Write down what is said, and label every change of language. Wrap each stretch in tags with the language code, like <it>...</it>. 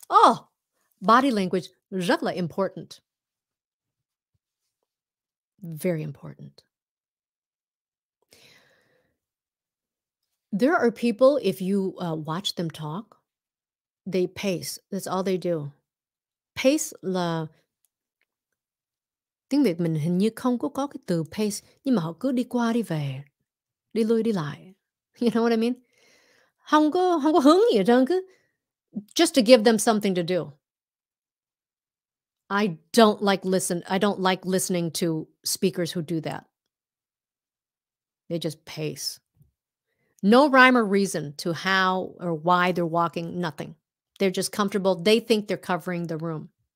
<en>Oh, body language,</en> <vi>rất là</vi> <en>important. Very important. There are people, if you watch them talk, they pace. That's all they do.</en> <vi>Pace là tiếng Việt mình hình như không có cái từ pace, nhưng mà họ cứ đi qua đi về, đi lui đi lại.</vi> <en>You know what I mean?</en> <vi>Không có hướng gì hết trơn, cứ</vi> <en>just to give them something to do. I don't like listening to speakers who do that. They just pace. No rhyme or reason to how or why they're walking, nothing. They're just comfortable. They think they're covering the room.</en>